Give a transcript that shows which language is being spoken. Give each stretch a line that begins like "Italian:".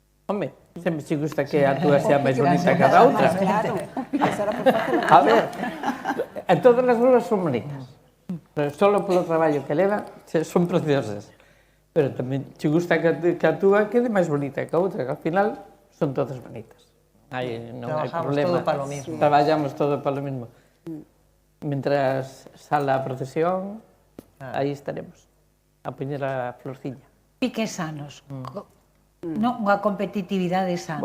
Galician: Home, sempre che gusta que a túa sea máis bonita que a outra. Claro. A ver, todas as rúas son bonitas. Pero só polo traballo que leva, son preciosas. Pero tamén che gusta que a túa quede máis bonita que a outra, que ao final son todas bonitas. Non hai problema.
Spanish: Trabajamos todo para lo mismo.
Galician: Traballamos todo para lo mismo. Mientras sala a procesión, aí estaremos, a poñer a florciña. Piques sanos. Non, unha competitividade sana.